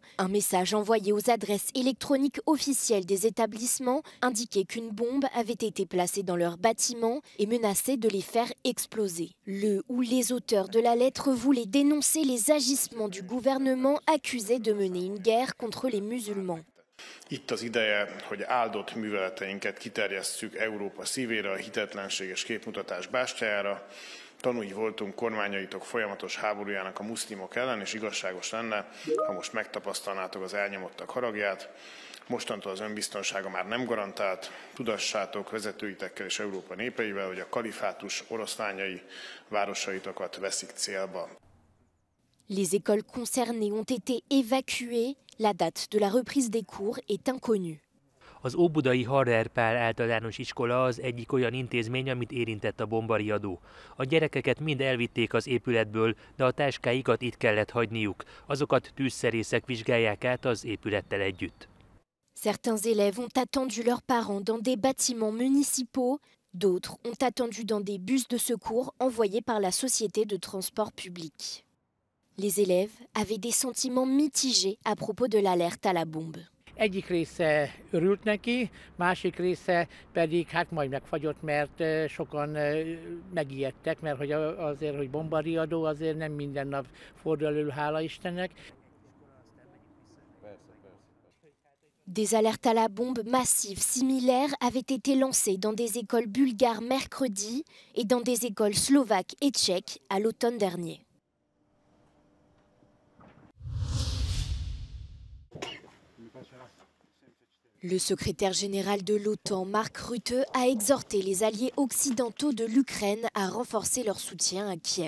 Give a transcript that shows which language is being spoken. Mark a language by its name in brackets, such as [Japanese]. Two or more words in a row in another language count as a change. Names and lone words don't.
[French] Un message envoyé aux adresses électroniques officielles des établissements indiquait qu'une bombe avait été placée dans leur bâtiment et menaçait de les faire exploser. Le ou les auteurs de la lettre voulaient dénoncer les agissements du gouvernement accusé de mener une guerre contre les musulmans. [Hungarian] Itt az ideje, hogy áldott műveleteinket kiterjesszük Európa szívére, a hitetlenség és képmutatás bástyájára. Tanúi voltunk kormányaitok folyamatos háborújának a muszlimok ellen, és igazságos lenne, ha most megtapasztalnátok az elnyomottak haragját. Mostantól az önbiztonsága már nem garantált. Tudassátok vezetőitekkel és Európa népeivel, hogy a kalifátus oroszlányai városaitokat veszik célba. [French] Les écoles concernées ont été évacuées. La date de la reprise des cours est inconnue. [Hungarian] Az óbudai Harrer Pál általános iskola az egyik olyan intézmény, amit érintett a bombariadó. A gyerekeket mind elvitték az épületből, de a táskáikat itt kellett hagyniuk. Azokat tűzszerészek vizsgálják át az épülettel együtt. [French] Certains élèves ont attendu leurs parents dans des bâtiments municipaux. D'autres ont attendu dans des bus de secours envoyés par la Société de transport public. Les élèves avaient des sentiments mitigés à propos de l'alerte à la bombe. [Hungarian] Egyik része örült neki, másik része pedig hát majd megfagyott, mert sokan megijedtek, mert hogy azért, hogy bombariadó, azért nem minden nap fordul elő, hála Istennek. [French] Des alertes à la bombe massives similaires avaient été lancées dans des écoles bulgares mercredi et dans des écoles slovaques et tchèques à l'automne dernier. Le secrétaire général de l'OTAN, Mark Rutte, a exhorté les alliés occidentaux de l'Ukraine à renforcer leur soutien à Kiev.